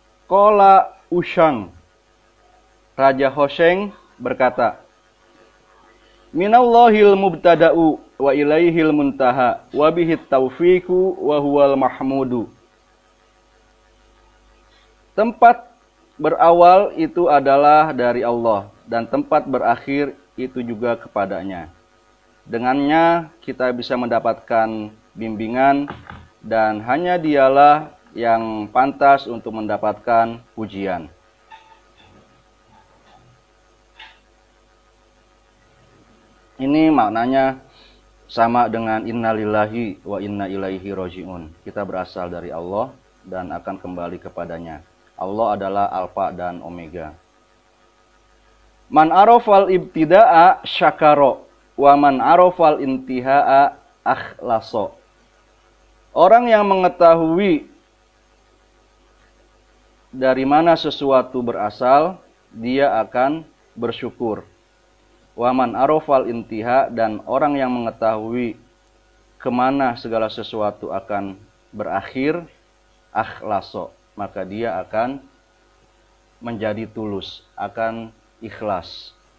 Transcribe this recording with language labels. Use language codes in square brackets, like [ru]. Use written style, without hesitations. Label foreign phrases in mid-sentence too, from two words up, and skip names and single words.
[ar] Qala Ushang, [id] Raja Hosheng berkata, [ar] من الله المبتدأ وإليه المنتهى وبه التوفيق وهو المحمود. [id] Tempat berawal itu adalah dari Allah dan tempat berakhir itu juga kepadanya. Dengannya kita bisa mendapatkan bimbingan dan hanya dialah yang pantas untuk mendapatkan pujian. Ini maknanya sama dengan [ar] إنا لله وإنا إليه راجعون. [id] Kita berasal dari Allah dan akan kembali kepadanya. Allah adalah Alfa dan Omega. [ar] من عرف الابتداء شكر ومن عرف الانتهاء أخلص. [id] Orang yang mengetahui dari mana sesuatu berasal, dia akan bersyukur. [ar] ومن عرف الانتهاء, [id] dan orang yang mengetahui kemana segala sesuatu akan berakhir, akhlaso, maka dia akan menjadi tulus, akan ikhlas.